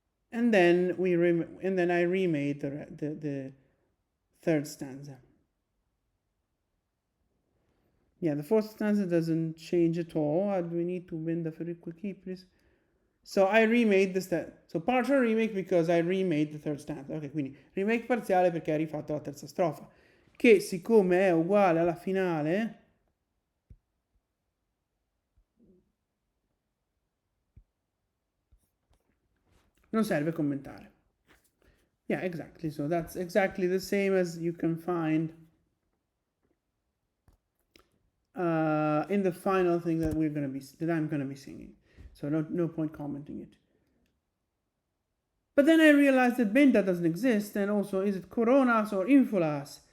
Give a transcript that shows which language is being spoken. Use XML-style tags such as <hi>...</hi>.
<en>And then I remade the third stanza. Yeah, the fourth stanza doesn't change at all. We need to bend the Ferique Cypris. So I remade the so partial remake because I remade the third stanza.</en> <it>Ok, quindi remake parziale perché ha rifatto la terza strofa. Che siccome è uguale alla finale, non serve commentare.</it> <en>Yeah, exactly. So that's exactly the same as you can find in the final thing that I'm gonna be singing. So no point commenting it. But then I realized that benta doesn't exist, and also is it coronas or infulas?</en>